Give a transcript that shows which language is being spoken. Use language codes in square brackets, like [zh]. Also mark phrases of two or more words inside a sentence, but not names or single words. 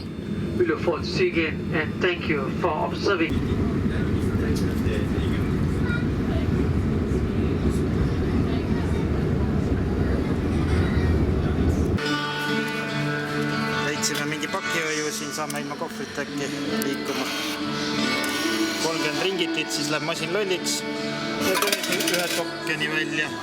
[en] We look forward to see you again and thank you for observing. [et] Leidsime mingi pakihoiu, siin saame ilma kohvrit äkki liikuma. 30 ringitit, siis läheb masin lolliks ja teeb ühe tokeni välja.